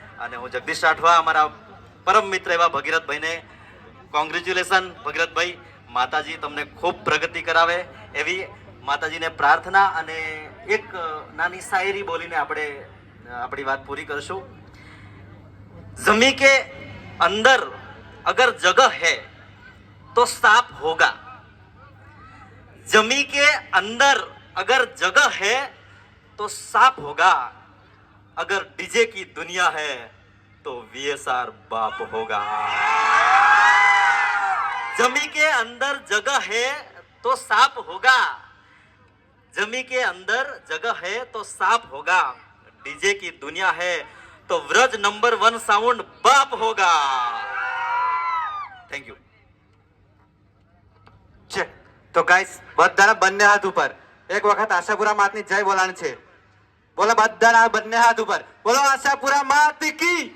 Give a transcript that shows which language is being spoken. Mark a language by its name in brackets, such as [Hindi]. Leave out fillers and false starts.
[Gujarati] અને હું જગદીશ રાઠવા અમારા પરમ મિત્ર એવા ભગીરથભાઈને કોંગ્રેચ્યુલેશન. ભગીરથભાઈ, માતાજી તમને ખૂબ પ્રગતિ કરાવે એવી માતાજીને પ્રાર્થના. અને એક નાની શાયરી બોલીને આપણે આપણી વાત પૂરી કરશું. [Hindi] જમી કે અંદર અગર જગહ है तो सांप होगा, जमी के अंदर अगर जगह है तो सांप होगा, अगर डीजे की दुनिया है तो VSR बाप होगा. जमी के अंदर जगह है तो सांप होगा, जमी के अंदर जगह है तो सांप होगा, डीजे की दुनिया है तो व्रज नंबर 1 साउंड बाप होगा. [English] Thank you. [Gujarati] છે તો ગાઈસ બધાના બંને હાથ ઉપર એક વખત આશાપુરા માતની જય બોલાણી છે. બોલો બધાના બંને હાથ ઉપર, બોલો આશાપુરા માત કી.